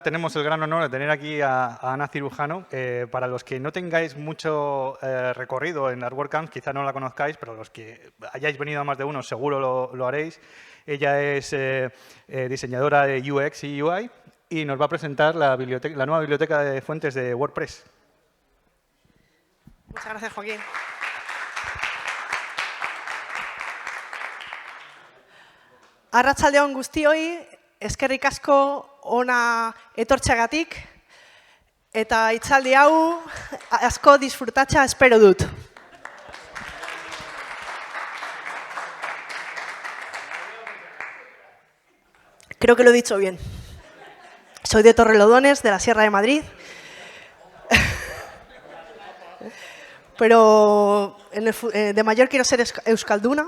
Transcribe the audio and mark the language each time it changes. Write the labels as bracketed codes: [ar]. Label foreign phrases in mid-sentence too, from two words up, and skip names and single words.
[es] Tenemos el gran honor de tener aquí a Ana Cirujano. Para los que no tengáis mucho recorrido en las WordCamps, quizá no la conozcáis, pero los que hayáis venido a más de uno seguro lo haréis. Ella es diseñadora de UX y UI y nos va a presentar la nueva biblioteca de fuentes de WordPress. Muchas gracias, Joaquín. [eu] Arratsalde on guztioi, eskerrik asko ona etortzeagatik eta hitzaldi hau asko disfrutatza espero dut. [es] Creo que lo he dicho bien. Soy de Torrelodones, de la Sierra de Madrid. Pero de mayor quiero ser euskalduna.